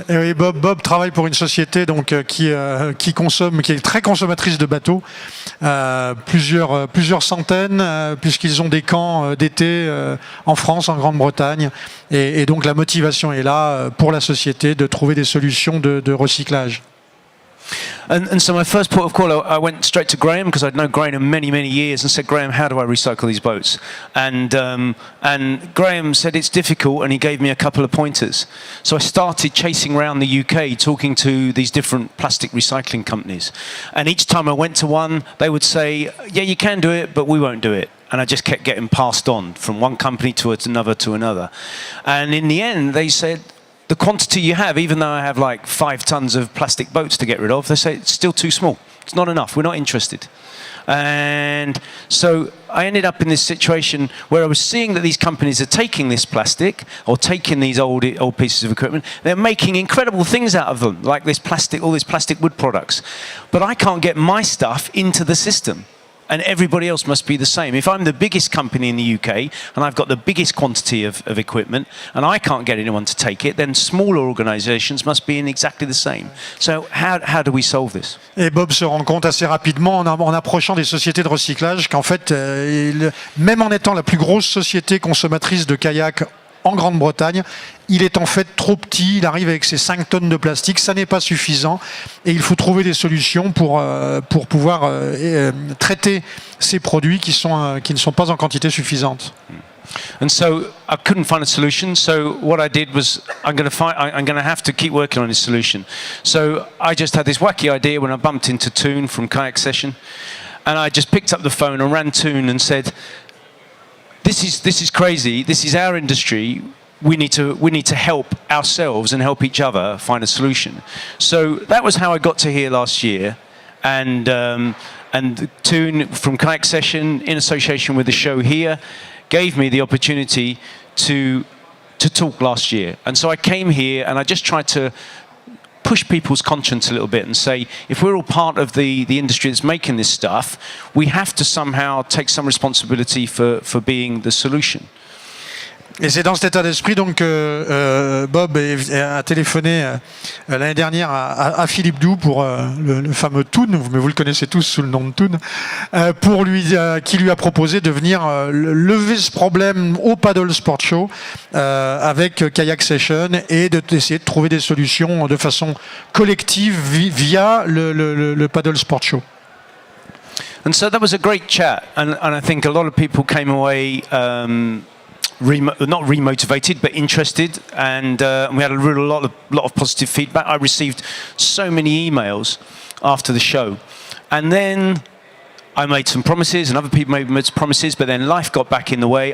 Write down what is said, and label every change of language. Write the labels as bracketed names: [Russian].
[French] et Bob travaille pour une société donc qui est très consommatrice de bateaux, plusieurs centaines, puisqu'ils ont des camps d'été en France, en Grande-Bretagne, et donc la motivation est là pour la société de trouver des solutions de recyclage. [English] And so my first port of call, I went straight to Graham because I'd known Graham many years and said, Graham, how do I recycle these boats? And Graham said it's difficult, and he gave me a couple of pointers. So I started chasing around the UK talking to these different plastic recycling companies. And each time I went to one, they would say, yeah, you can do it, but we won't do it. And I just kept getting passed on from one company to another. And in the end, they said, the quantity you have, even though I have like 5 tons of plastic boats to get rid of, they say it's still too small. It's not enough. We're not interested. And so I ended up in this situation where I was seeing that these companies are taking this plastic or taking these old pieces of equipment. They're making incredible things out of them, like this plastic, all these plastic wood products. But I can't get my stuff into the system. And everybody else must be the same. If I'm the biggest company in the UK and I've got the biggest quantity of equipment and I can't get anyone to take it, then smaller organisations must be in exactly the same. So how do we solve this? [French] Et Bob se rend compte assez rapidement en approchant des sociétés de recyclage qu'en fait, même en étant la plus grosse société consommatrice de kayak en Grande-Bretagne, il est en fait trop petit, il arrive avec ses 5 tonnes de plastique, ça n'est pas suffisant et il faut trouver des solutions pour pouvoir traiter ces produits qui ne sont pas en quantité suffisante. [English] And so I couldn't find a solution, so what I did was I'm going to have to keep working on this solution. So I just had this wacky idea when I bumped into Toon from Kayak Session, and I just picked up the phone and ran Toon and said, This is crazy. This is our industry. We need to help ourselves and help each other find a solution. So that was how I got to here last year, and Toon from Kayak Session in association with the show here gave me the opportunity to talk last year. And so I came here and I just tried to push people's conscience a little bit and say, if we're all part of the industry that's making this stuff, we have to somehow take some responsibility for being the solution. [French] Et c'est dans cet état d'esprit donc que Bob a téléphoné l'année dernière à Philippe Doux pour le fameux Toon, mais vous le connaissez tous sous le nom de Toon, pour qui lui a proposé de venir lever ce problème au Paddle Sport Show avec Kayak Session et d'essayer de trouver des solutions de façon collective via le Paddle Sport Show. [English] And so that was a great chat, and I think a lot of people came away not remotivated, but interested, and we had a lot of positive feedback. I received so many emails after the show, and then I made some promises, and other people made some promises, but then life got back in the way.